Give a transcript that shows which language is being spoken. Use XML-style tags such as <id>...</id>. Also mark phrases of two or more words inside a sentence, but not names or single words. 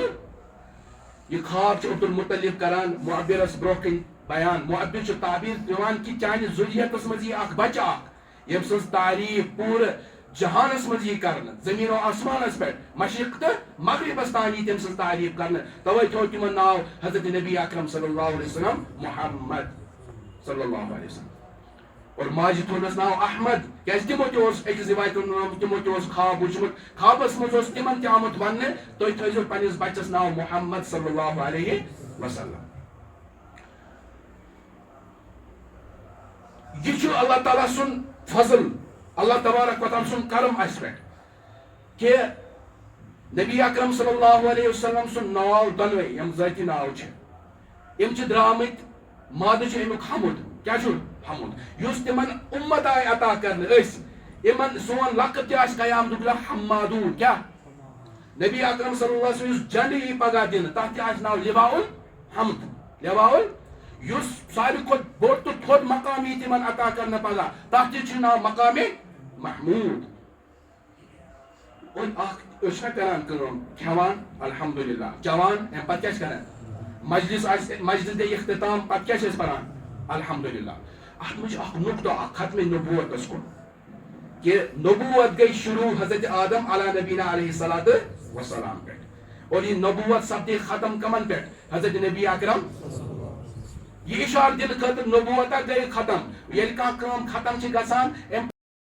<ks>یہ خواب چھُ عبدالمطلب کران معبرس برونٛہہ کِنۍ بیان. معبر چھُ تعبیٖر دِوان کہِ چانہِ ذُریتس منٛز یی اکھ بچہ اکھ ییٚمہِ سٕنٛز تعریٖف پوٗرٕ جہانس منٛز یی کرنہٕ، زٔمیٖن و آسمانس پٮ۪ٹھ مشرق تہٕ مغربس تام یی تٔمۍ سٕنٛز تعریٖف کرنہٕ. توے تھوٚو تِمن ناو حضرت نبی اکرم</ks> <ar>صلی اللہ علیہ وسلم</ar> <ks>محمد</ks> <ar>صلی اللہ علیہ وسلم.</ar> <ks>اور ماجہِ تھوٚونس ناو احمد کیٛازِ تِمو تہِ اوس أکِس رِوایتن منٛز تِمو تہِ اوس خواب وٕچھمُت. خوابس منٛز اوس تِمن تہِ آمُت وننہٕ تُہۍ تھٲیزیو پننِس بچس ناو محمد</ks> <ar>صلی اللہ علیہ وسلم.</ar> <ks>یہ چھُ اللہ تعالیٰ سُنٛد فضل، اللہ تبارک و تعالیٰ سُنٛد کرم اسہِ پٮ۪ٹھ کہِ نبی اکرم</ks> <ar>صلی اللہ علیہ وسلم</ar> <ks>سُنٛد ناو دۄنوے یِم ذٲتی ناو چھِ یِم چھِ درٛامٕتۍ مادٕ چھُ امیُک حمد. کیٛاہ چھُ حمد؟ یُس تِمن اُمت آیہِ عطا کرنہٕ أسۍ یِمن سون لقب تہِ آسہِ قیامتُک دۄہ حمادوٗن. کیٛاہ؟ نبی اکرم</ks> <ar>صلی اللہ علیہ وسلم</ar> <ks>یُس جنڈٕ یی پگاہ دِنہٕ تتھ تہِ آسہِ ناو</ks> <ar>لواء الحمد.</ar> <ks>لواء یُس ساروی کھۄتہٕ بوٚڑ تہٕ تھوٚد مقام یی تِمن عطا کرنہٕ پگاہ تتھ تہِ چھُ ناو مقامِ محموٗد. اور اکھ أسۍ چھِنہ کران کٲم کھٮ۪وان الحمدللہ چٮ۪وان امہِ پتہٕ کیٛاہ چھِ کران؟ مجلس آسہِ مجلس دِ اختتام پتہٕ کیٛاہ چھِ أسۍ پران؟ الحمدللہ. اتھ منٛز چھُ اکھ نُقطہٕ اکھ ختمِ نبوتس کُن کہ نبوت گئی شروع حضرت آدم</ks> <ar>علیٰ نبینا علیہ الصلوۃ والسلام</ar> <ks>پٮ۪ٹھ اور یہ نبوت سپدے ختم کمن پٮ۪ٹھ؟ حضرت نبی اکرم. یہ اشارٕ دِنہٕ خٲطرٕ نبوت گئی ختم. ییٚلہِ کانٛہہ کٲم ختم چھِ گژھان</ks>